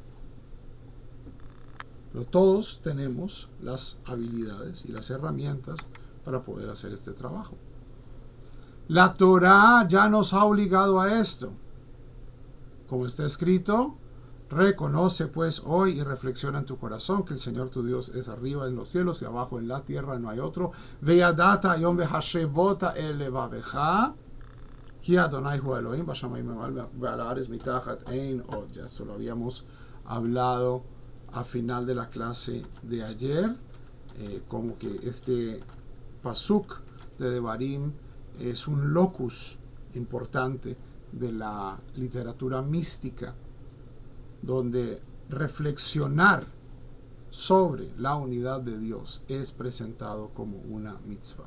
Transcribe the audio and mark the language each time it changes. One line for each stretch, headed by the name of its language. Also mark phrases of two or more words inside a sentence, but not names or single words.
Spanish: Pero todos tenemos las habilidades y las herramientas para poder hacer este trabajo. La Torá ya nos ha obligado a esto. Como está escrito, reconoce pues hoy y reflexiona en tu corazón que el Señor tu Dios es arriba en los cielos y abajo en la tierra, no hay otro.
Hebrew: וידעת יום והשבות אל לבבך כי אדוני הוא אלוהים בשמים ועל הארץ מתחת אין עוד.
Spanish: Ya esto lo habíamos hablado a final de la clase de ayer, como que este pasuk de Devarim es un locus importante de la literatura mística, donde reflexionar sobre la unidad de Dios es presentado como una mitzvah.